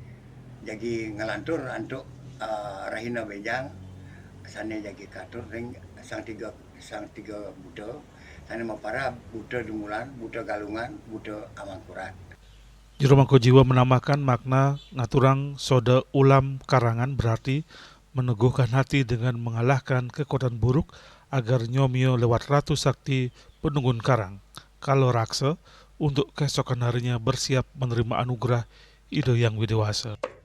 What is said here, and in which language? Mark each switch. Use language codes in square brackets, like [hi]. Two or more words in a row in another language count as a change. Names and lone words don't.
[ban] Jadi ngelantur untuk rahina bejang sana jadi katur ring sang tiga Buddha. Sana mau para Buddha Dungulan, Buddha Galungan, Buddha Amangkurat. [id] Jero Mangku Jiwa menambahkan makna ngaturang soda ulam karangan berarti meneguhkan hati dengan mengalahkan kekuatan buruk agar nyomio lewat Ratu Sakti Penunggun Karang, Kala Raksa, untuk keesokan harinya bersiap menerima anugerah ide yang widewasa.